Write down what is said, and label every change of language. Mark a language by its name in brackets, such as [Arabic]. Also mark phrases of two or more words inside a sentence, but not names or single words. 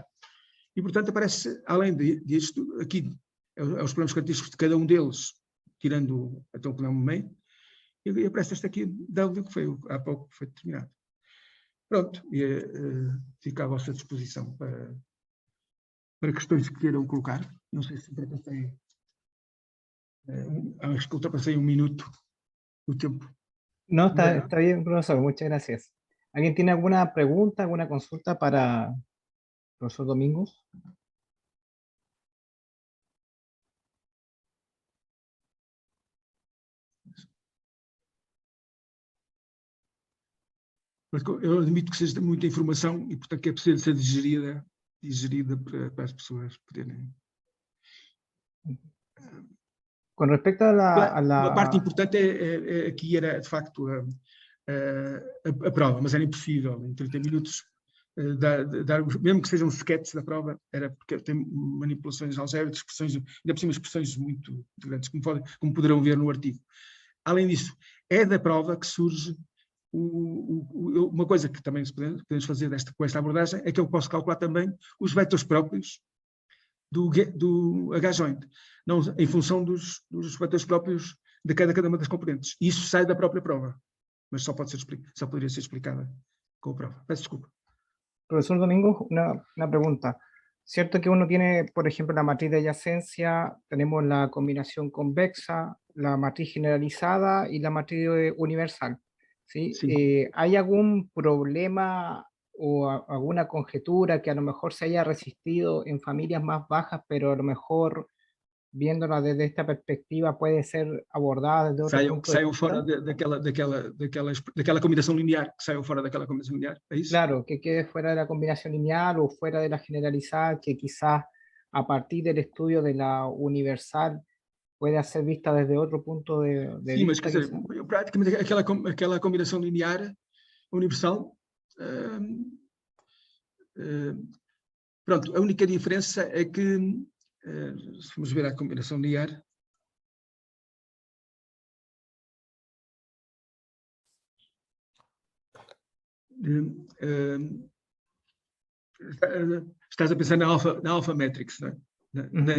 [Portuguese] E, portanto, aparece, além disto, aqui, os problemas característicos de cada um deles, tirando então, o polinómio main, e aparece este aqui, W, que foi há pouco que foi determinado. Pronto, e fica à vossa disposição para questões que queiram colocar. Não sei se ultrapassei, acho que ultrapassei 1 minuto o tempo. [Spanish] No, está bien, profesor, muchas gracias. ¿Alguien tiene alguna pregunta, alguna consulta para profesor Domingos? [Portuguese] Eu admito que seja muita informação e, portanto, que é preciso ser digerida para as pessoas poderem... [Spanish] Con respecto a [Portuguese] A parte importante aqui era, de facto, a prova, mas era impossível, em 30 minutos, mesmo que sejam sketches da prova, era porque tem manipulações algébricas, expressões, ainda por cima expressões muito grandes, como poderão ver no artigo. Além disso, é da prova que surge uma coisa que também podemos fazer com esta abordagem, é que eu posso calcular também os vetores próprios do H-joint, não em função dos vetores próprios de cada uma das componentes. Isso sai da própria prova, mas só poderia ser explicada com a prova. Peço desculpa. [Spanish] Profesor Domingos, una pregunta. Cierto que uno tiene, por ejemplo, la matriz de adyacencia, tenemos la combinación convexa, la matriz generalizada y la matriz universal. ¿Sí? Sí. ¿Hay algún problema o alguna conjetura que a lo mejor se haya resistido en familias más bajas, pero a lo mejor viéndola desde esta perspectiva puede ser abordada desde otro punto de vista? [Portuguese] Fora daquela combinação linear, que saiam fora daquela combinação linear, é isso? [Spanish] Claro, que quede fuera de la combinación lineal o fuera de la generalizada, que quizás a partir del estudio de la universal pueda ser vista desde otro punto de [Portuguese] Sim, [Spanish] vista. [Portuguese] mas quer dizer, praticamente aquela combinação linear universal, pronto, a única diferença é que, se formos ver a combinação linear, estás a pensar na [English] alpha matrix, [Portuguese] não é?